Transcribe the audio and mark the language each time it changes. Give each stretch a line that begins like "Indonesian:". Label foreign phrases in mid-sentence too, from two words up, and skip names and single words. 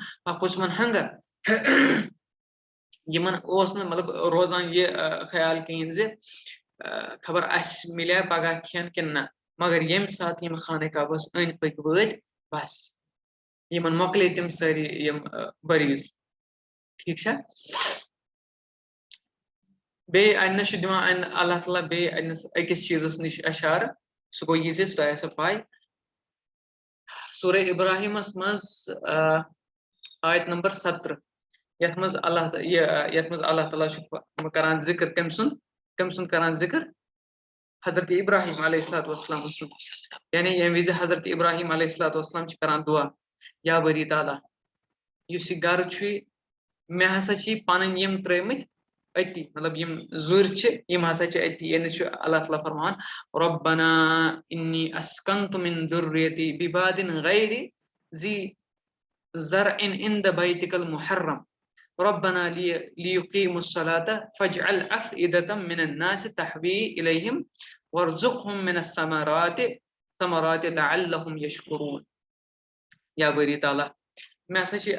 Kashmiri: हंगर यमन मतलब रोजान ये ख्याल कहें जे खबर अस मिले पगह खेन कि ना मगर यम सात यम खाने काबस अंद पक वत बस यमन मोकले तम सारी यम बरीज
Hindi: ठीक है
Kashmiri: बे अनस दिवान अल्लाह ताला बे अकिस चीजस निश अशार सह गो यह सह पाई सूरह इब्राहिमस मज आयत नंबर 17 यथ मज अल्लाह ताला करान जिक्र कम सुन करान जिक्र हजरत इब्राहिम अलैहिस्सलाम यानी यम विज हजरत इब्राहिम अलैहिस्सलाम करान दुआ या बरी ताला युस यह घर मे हसा पन यम त्रमत अति मतलब यम जुर यम हसा अति यानी अल्लाह ताला फरमान
Arabic: ربنا إني أسكنت من ذريتي بواد غير ذي زرع عند بيتك المحرم ربنا ليقيموا الصلاة فاجعل أفئدة من الناس تهوي إليهم وارزقهم من الثمرات لعلهم يشكرون
Kashmiri: या बरी ताला मे हसा